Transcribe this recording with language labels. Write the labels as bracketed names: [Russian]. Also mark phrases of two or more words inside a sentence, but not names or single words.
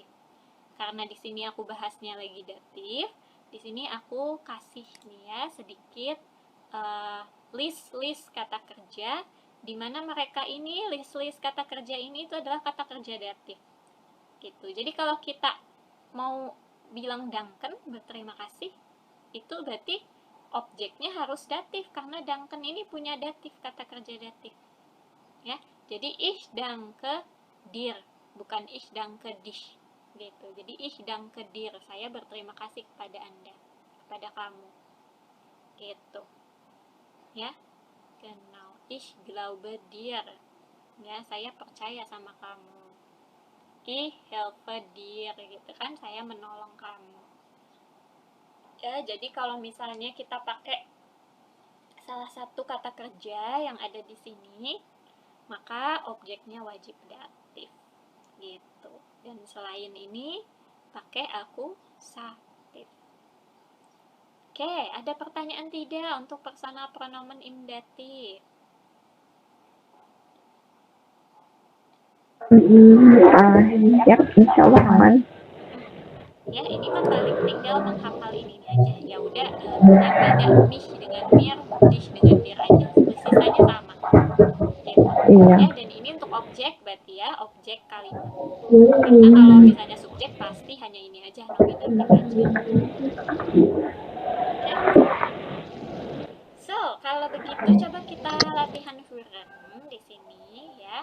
[Indonesian] Karena di sini aku bahasnya lagi datif, di sini aku kasih nih ya sedikit list kata kerja, di mana mereka ini list kata kerja ini itu adalah kata kerja datif. Gitu. Jadi kalau kita mau bilang danken, berterima kasih, itu berarti objeknya harus datif, karena danken ini punya datif, kata kerja datif. Ya, jadi [German] ich danke dir, bukan ich danke dich gitu. Jadi ich danke dir, [Indonesian] saya berterima kasih kepada Anda, kepada kamu gitu ya. [German] Genau, ich glaube dir, [Indonesian] ya, saya percaya sama kamu. [German] Ich helfe dir, [Indonesian] gitu kan, saya menolong kamu ya. Jadi kalau misalnya kita pakai salah satu kata kerja yang ada di sini, maka objeknya wajib datif gitu. Dan selain ini pakai akusatif. Oke, ada pertanyaan tidak untuk [German] personal pronomen [Indonesian] imdatif? Ya, [Arabic] إن شاء الله [Indonesian] aman. Ya, ini mah paling tinggal menghafal ini aja. Ya udah, yang beda mich dengan mir, dich dengan dir aja. Sisanya sama. Gitu. Iya. Ya, dan ini untuk objek berarti ya, objek kalimat. Karena kalau misalnya subjek pasti hanya ini aja, nominatif aja. Oke. So, kalau begitu coba kita latihan Führen di sini ya.